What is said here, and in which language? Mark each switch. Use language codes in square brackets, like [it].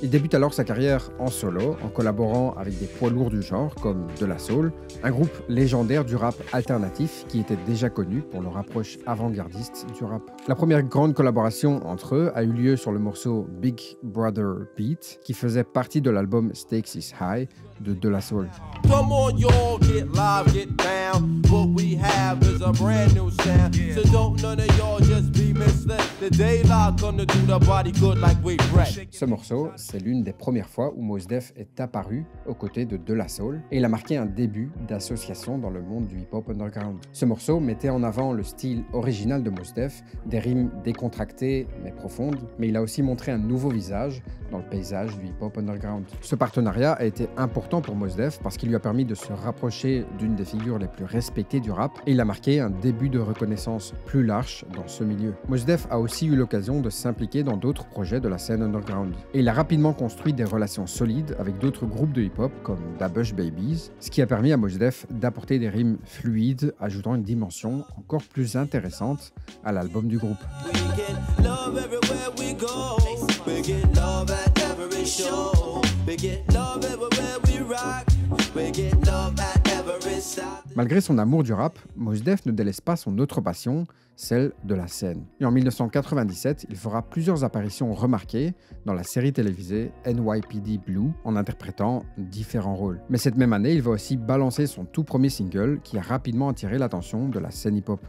[fr] Il débute alors sa carrière en solo, en collaborant avec des poids lourds du genre comme De La Soul, un groupe légendaire du rap alternatif qui était déjà connu pour leur approche avant-gardiste du rap. La première grande collaboration entre eux a eu lieu sur le morceau Big Brother Beat, qui faisait partie de l'album Stakes is High de La Soul. [en] Come on, y'all, get live, get down. What we have is a brand new sound. So don't none of y'all just be misled. The daylight gonna do the body good like we wreck. [fr] Ce morceau, c'est l'une des premières fois où Mos Def est apparu aux côtés de La Soul et il a marqué un début d'association dans le monde du hip-hop underground. Ce morceau mettait en avant le style original de Mos Def, des rimes décontractées mais profondes, mais il a aussi montré un nouveau visage dans le paysage du hip-hop underground. Ce partenariat a été important pour Mos Def parce qu'il lui a permis de se rapprocher d'une des figures les plus respectées du rap et il a marqué un début de reconnaissance plus large dans ce milieu. Mos Def a aussi eu l'occasion de s'impliquer dans d'autres projets de la scène underground et il a rapidement construit des relations solides avec d'autres groupes de hip-hop comme Da Bush Babies, ce qui a permis à Mos Def d'apporter des rimes fluides, ajoutant une dimension encore plus intéressante à l'album du groupe. [en] We get love everywhere we go. We get love at every show. We get love everywhere we rock. We get love at every stop. [fr] Malgré son amour du rap, Mos Def ne délaisse pas son autre passion, celle de la scène. Et en 1997, il fera plusieurs apparitions remarquées dans la série télévisée NYPD Blue en interprétant différents rôles. Mais cette même année, il va aussi balancer son tout premier single qui a rapidement attiré l'attention de la scène hip-hop.